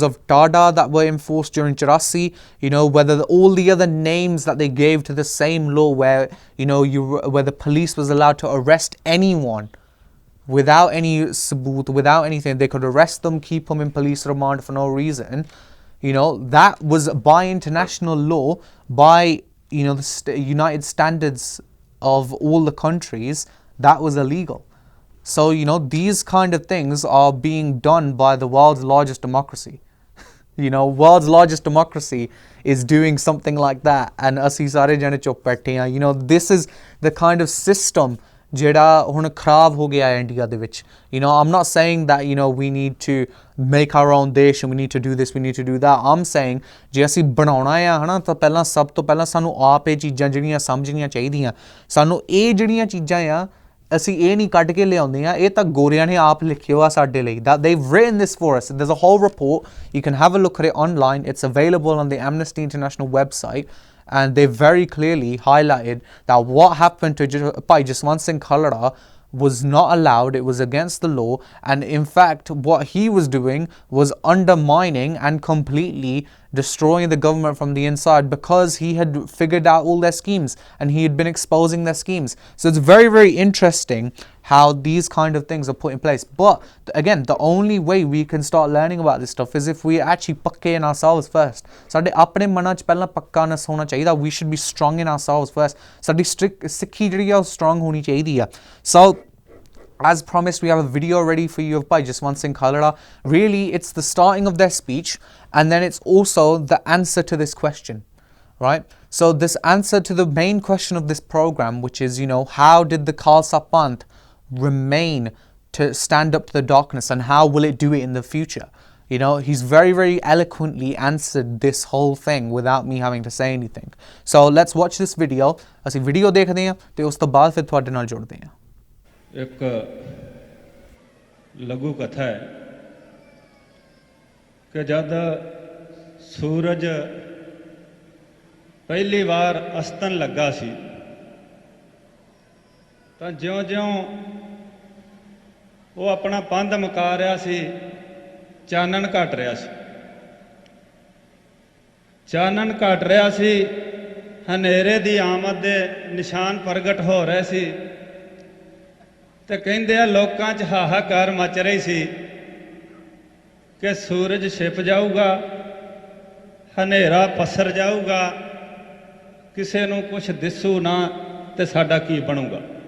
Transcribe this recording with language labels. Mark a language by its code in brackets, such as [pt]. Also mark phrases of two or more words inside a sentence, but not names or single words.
[en] of Tada that were enforced during Chirasi, you know, whether all the other names that they gave to the same law where, you know, where the police was allowed to arrest anyone without any saboot, without anything, they could arrest them, keep them in police remand for no reason, you know, that was by international law, by, you know, the United Standards of all the countries, that was illegal. So, you know, these kind of things are being done by the world's largest democracy. You know, world's largest democracy is doing something like that, and [pa] ਅਸੀਂ ਸਾਰੇ ਜਣੇ ਚੁੱਪ ਬੈਠੇ ਆ। [en] You know, this is the kind of system [pa] ਜਿਹੜਾ ਹੁਣ ਖਰਾਬ ਹੋ ਗਿਆ ਹੈ ਇੰਡੀਆ ਦੇ ਵਿੱਚ। [en] You know, I'm not saying that, you know, we need to make our own ਦੇਸ਼ and we need to do this, we need to do that. I'm saying [pa] ਜੇ ਅਸੀਂ ਬਣਾਉਣਾ ਆ ਹਨਾ, ਤਾਂ ਪਹਿਲਾਂ ਸਭ ਤੋਂ ਪਹਿਲਾਂ ਸਾਨੂੰ ਆਪ ਇਹ ਚੀਜ਼ਾਂ ਜਿਹੜੀਆਂ ਸਮਝਣੀਆਂ ਚਾਹੀਦੀਆਂ। ਸਾਨੂੰ ਇਹ ਜਿਹੜੀਆਂ ਚੀਜ਼ਾਂ ਆ, ਅਸੀਂ ਇਹ ਨਹੀਂ ਕੱਢ ਕੇ ਲਿਆਉਂਦੇ ਆ, ਇਹ ਤਾਂ ਗੋਰਿਆਂ ਨੇ ਆਪ ਲਿਖਿਓ ਆ ਸਾਡੇ ਲਈ। [en] That they've written this for us. There's a whole report. You can have a look at it online. It's available on the Amnesty International website. And they very clearly highlighted that what happened to Jaswant Singh Khalra was not allowed. It was against the law. And in fact, what he was doing was undermining and completely destroying the government from the inside, because he had figured out all their schemes and he had been exposing their schemes. So it's very, very interesting how these kind of things are put in place. But again, the only way we can start learning about this stuff is if we actually pakke in ourselves first. [pa] ਸਾਡੇ ਆਪਣੇ ਮਨਾਂ 'ਚ ਪਹਿਲਾਂ ਪੱਕਾਨess ਹੋਣਾ ਚਾਹੀਦਾ. [en] We should be strong in ourselves first. [pa] ਸਾਡੀ ਸਿੱਖੀ ਜਿਹੜੀ ਆ ਉਹ strong ਹੋਣੀ ਚਾਹੀਦੀ ਆ. [en] So as promised, we have a video ready for you by Jaswant Singh Khalra. Really, it's the starting of their speech, and then it's also the answer to this question, right? So this answer to the main question of this program, which is, you know, how did the Khalsa Panth remain to stand up to the darkness, and how will it do it in the future? You know, he's very, very eloquently answered this whole thing without me having to say anything. So let's watch this video. [pa] ਅਸੀਂ video ਦੇਖਦੇ ਹਾਂ ਤੇ ਉਸ ਤੋਂ ਬਾਅਦ ਫਿਰ ਤੁਹਾਡੇ ਨਾਲ ਜੁੜਦੇ ਹਾਂ। ਏਕ ਲਘੂ ਕਥਾ ਹੈ ਕਿ ਜਬ ਸੂਰਜ ਪਹਿਲੀ ਬਾਰ ਅਸਤਣ ਲੱਗਾ ਸੀ, ਤਾਂ ਜਿਉਂ-ਜਿਉਂ ਉਹ ਆਪਣਾ ਪੰਧ ਮੁਕਾ ਰਿਹਾ ਸੀ, ਚਾਨਣ ਘਟ ਰਿਹਾ ਸੀ, ਚਾਨਣ ਘਟ ਰਿਹਾ ਸੀ, ਹਨੇਰੇ ਦੀ ਆਮਦ ਦੇ ਨਿਸ਼ਾਨ ਪ੍ਰਗਟ ਹੋ ਰਹੇ ਸੀ। ਤਾਂ ਕਹਿੰਦੇ ਹਨ ਲੋਕਾਂ 'ਚ ਹਾਹਾਕਾਰ ਮਚ ਰਹੀ ਸੀ ਕਿ ਸੂਰਜ ਛਿਪ ਜਾਊਗਾ, ਹਨੇਰਾ ਪਸਰ ਜਾਊਗਾ, ਕਿਸੇ ਨੂੰ ਕੁਝ ਦਿਸੂ ਨਾ, ਤਾਂ ਸਾਡਾ ਕੀ ਬਣੂਗਾ।